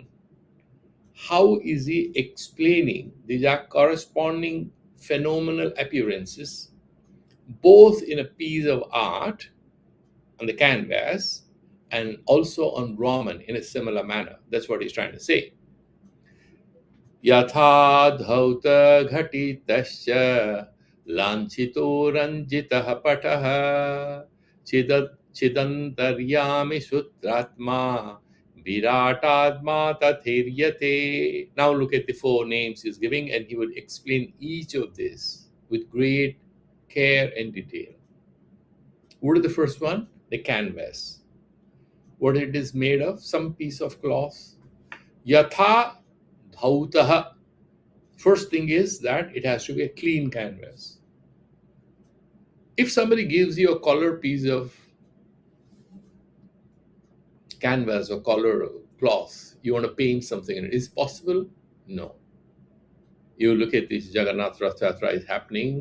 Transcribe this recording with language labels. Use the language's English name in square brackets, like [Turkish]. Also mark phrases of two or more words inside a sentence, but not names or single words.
[English] How is he explaining these are corresponding phenomenal appearances, both in a piece of art on the canvas and also on Brahman in a similar manner? That's what he's trying to say. [Sanskrit] यथा धौत घटितस्य लाञ्छितो रञ्जितः पटः चिदन्तर्यामी सूत्रात्मा विराडात्मा तथीर्यते. [English] Now look at the 4 names he's giving, and he will explain each of this with great care and detail. What is the first one? The canvas. What it is made of? Some piece of cloth. [Sanskrit] यथा धौतः. [English] First thing is that it has to be a clean canvas. If somebody gives you a colored piece of canvas or color cloth, you want to paint something in it, is it possible? No. You look at this Jagannath Rath Yatra is happening.